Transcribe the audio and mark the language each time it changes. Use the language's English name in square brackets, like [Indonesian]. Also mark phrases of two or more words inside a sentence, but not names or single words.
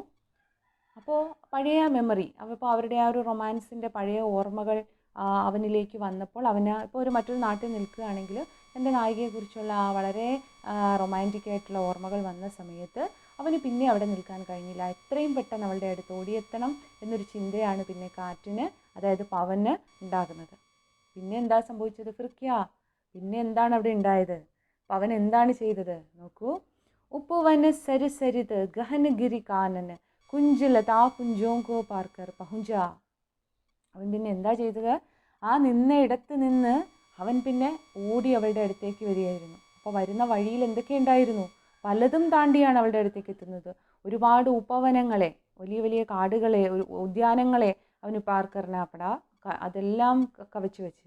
[Malayalam] അപ്പോൾ പഴയ മെമ്മറി, അപ്പോൾ അവരുടെ ആ ഒരു റൊമാൻസിൻ്റെ പഴയ ഓർമ്മകൾ അവനിലേക്ക് വന്നപ്പോൾ അവന് ഇപ്പോൾ മറ്റൊരു നാട്ടിൽ നിൽക്കുകയാണെങ്കിൽ തൻ്റെ നായികയെക്കുറിച്ചുള്ള ആ വളരെ റൊമാൻറ്റിക് ആയിട്ടുള്ള ഓർമ്മകൾ വന്ന സമയത്ത് അവന് പിന്നെ അവിടെ നിൽക്കാൻ കഴിഞ്ഞില്ല. എത്രയും പെട്ടെന്ന് അവളുടെ അടുത്ത് ഓടിയെത്തണം എന്നൊരു ചിന്തയാണ് പിന്നെ കാറ്റിന്, അതായത് പവന് ഉണ്ടാകുന്നത്. പിന്നെ എന്താ സംഭവിച്ചത് ഫിർക്യ? പിന്നെ എന്താണ് അവിടെ ഉണ്ടായത്? പവൻ എന്താണ് ചെയ്തത് നോക്കൂ. [Awadhi] उपवन सर सरित गहन गिरि कानन കുഞ്ചലതാ കുഞ്ചോങ്കോ പാർക്കർ പഹുഞ്ച. [Malayalam] അവൻ പിന്നെ എന്താ ചെയ്തത്? ആ നിന്ന ഇടത്ത് നിന്ന് അവൻ പിന്നെ ഓടി അവളുടെ അടുത്തേക്ക് വരികയായിരുന്നു. അപ്പോൾ വരുന്ന വഴിയിൽ എന്തൊക്കെ ഉണ്ടായിരുന്നു? പലതും താണ്ടിയാണ് അവളുടെ അടുത്തേക്ക് എത്തുന്നത്. ഒരുപാട് ഉപവനങ്ങളെ, വലിയ വലിയ കാടുകളെ, ഉദ്യാനങ്ങളെ അവന് പാർക്കറിനാപ്പെടാ അതെല്ലാം കവച്ചു വെച്ച്.